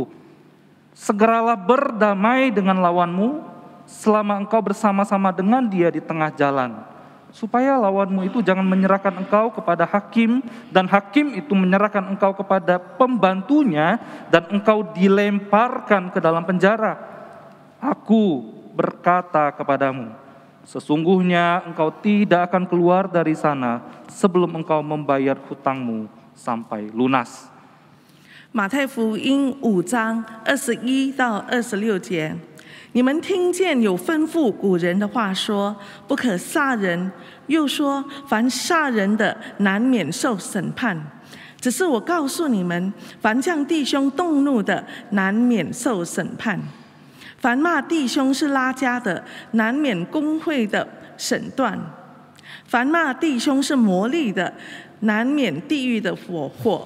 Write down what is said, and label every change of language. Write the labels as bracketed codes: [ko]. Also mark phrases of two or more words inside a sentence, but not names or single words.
[id] Segeralah berdamai dengan lawanmu selama engkau bersama-sama dengan dia di tengah jalan, supaya lawanmu itu jangan menyerahkan engkau kepada hakim, dan hakim itu menyerahkan engkau kepada pembantunya, dan engkau dilemparkan ke dalam penjara. Aku berkata kepadamu, sesungguhnya engkau tidak akan keluar dari sana sebelum engkau membayar hutangmu sampai lunas. [zh] 马太福音5章21到26节， 你们听见有吩咐古人的话说，不可杀人，又说凡杀人的难免受审判。只是我告诉你们，凡向弟兄动怒的，难免受审判；凡骂弟兄是拉加的，难免公会的审断；凡骂弟兄是魔力的，难免地狱的火祸。